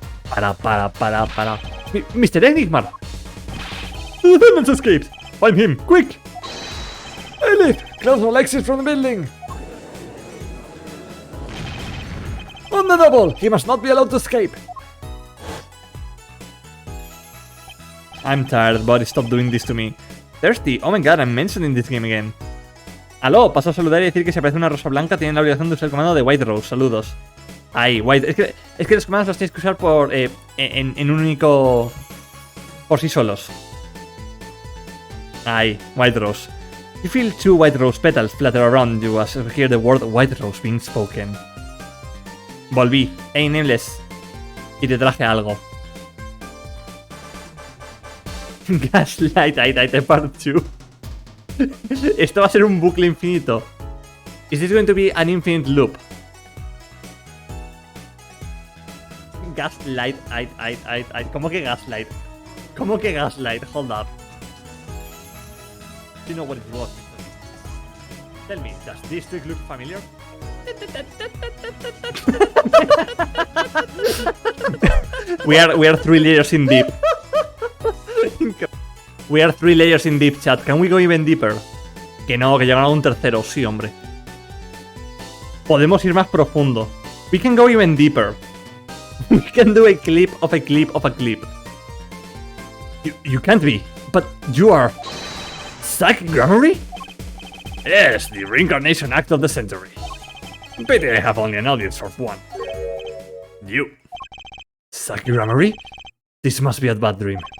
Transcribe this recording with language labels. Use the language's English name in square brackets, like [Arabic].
[English] Para. Mr. Enigma! The defendant escaped! Find him, quick! I live! Close all exits from the building! On the double! He must not be allowed to escape! I'm tired, buddy. Stop doing this to me. Thirsty. Oh my god, I'm mentioning this game again. [Spanish] Aló, paso a saludar y decir que si aparece una rosa blanca tienen la obligación de usar el comando de White Rose. Saludos. Ay, White... Es que los comandos los tienes que usar por... en un único... por sí solos. Ay, White Rose. [English] You feel two White Rose petals flutter around you as you hear the word White Rose being spoken. [Spanish] Volví. Hey, Nameless. Y te traje algo. Gaslight, I part 2. Esto va a ser un bucle infinito. [English] Is this going to be an infinite loop? [Spanish] Gaslight, ¿Cómo que gaslight? ¿Cómo que gaslight? [English] Hold up. Do you know what it was? Tell me, does this trick look familiar? we are 3 layers in deep. We are 3 layers in deep, chat. Can we go even deeper? [Spanish] Que no, que llegaron a un tercero. Sí, hombre. Podemos ir más profundo. [English] We can go even deeper. We can do a clip of a clip of a clip. You can't be. But you are... Zack Grammary? Yes, the reincarnation act of the century. Pity I have only an audience of one. You. Zack Grammary? This must be a bad dream.